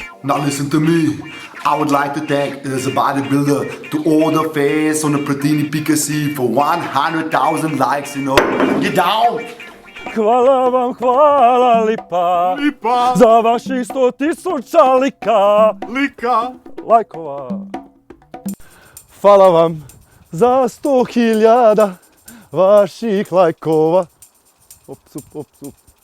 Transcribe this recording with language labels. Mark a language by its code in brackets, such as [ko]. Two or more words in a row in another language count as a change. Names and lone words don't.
[en] Now listen to me. I would like to thank as a bodybuilder to all the fans on the Proteini.si for 100,000 likes, you know. Get down! [hr] Hvala vam, hvala lipa, za vaših 100 000 lajkova. Hvala vam za 100 000 vaših lajkova. Op, sup, op, sup.